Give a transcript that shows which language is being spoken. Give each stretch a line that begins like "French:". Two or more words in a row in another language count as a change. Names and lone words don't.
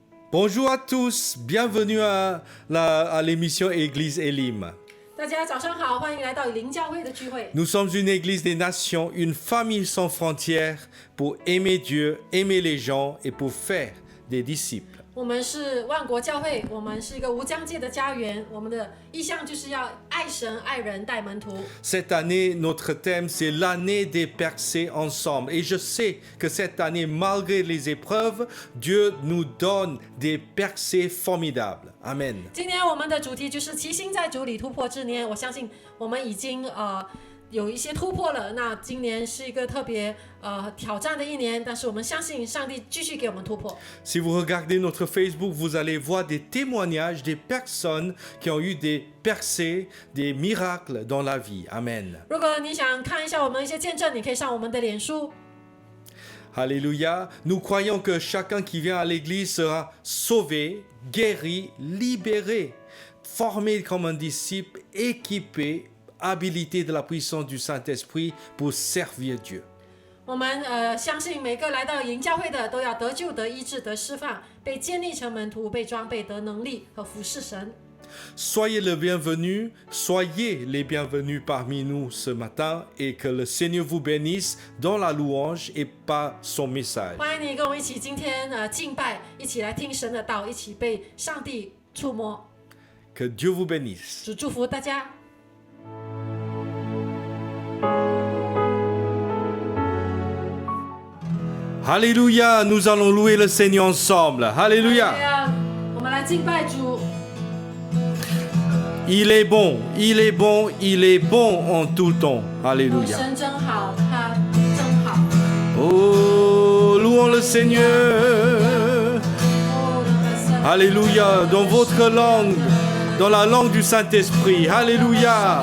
French: Bonjour à tous, bienvenue à l'émission Église Elim.
Chinese: 大家早上好，欢迎来到灵教会的聚会。
French: Nous sommes une église des nations, une famille sans frontières pour aimer Dieu, aimer les gens et pour faire des disciples.
Chinese: 我们是万国教会，我们是一个无疆界的家园。我们的意向就是要爱神、爱人、带门徒。
French: Cette année, notre thème, c'est l'année des percées ensemble. Et je sais que cette année, malgré les épreuves, Dieu nous donne des percées formidables. Amen.
Chinese: 今天我们的主题就是齐心在主里突破之年。我相信我们已经有一些突破了。那今年是一个特别挑战的一年，但是我们相信上帝继续给我们突破。
French: Si vous regardez notre Facebook, vous allez voir des témoignages des personnes qui ont eu des percées, des miracles dans la vie. Amen.
Chinese: 如果你想看一下我们一些见证，你可以上我们的脸书。
French: Alléluia. Nous croyons que chacun qui vient à l'église sera sauvé, guéri, libéré, formé comme un disciple, équipé, habilité de la puissance du Saint-Esprit pour servir Dieu.
Chinese: 我们相信每个来到营教会的都要得救、得医治、得释放，被建立成门徒，被装备得能力和服侍神。
French: Soyez les bienvenus parmi nous ce matin et que le Seigneur vous bénisse dans la louange et par son message.
Chinese: 欢迎你跟我们一起今天敬拜，一起来听神的道，一起被上帝触摸。
French: Que Dieu vous bénisse.
Chinese: 主祝福大家。
French: Alléluia, nous allons louer le Seigneur ensemble. Alléluia.
Chinese: 我们来敬拜主。
French: Il est bon, il est bon, il est bon en tout temps. Alléluia.
Chinese: 神真好，他真好。
French: Oh, louons le Seigneur. Alléluia, dans votre langue, dans la langue du Saint-Esprit. Alléluia.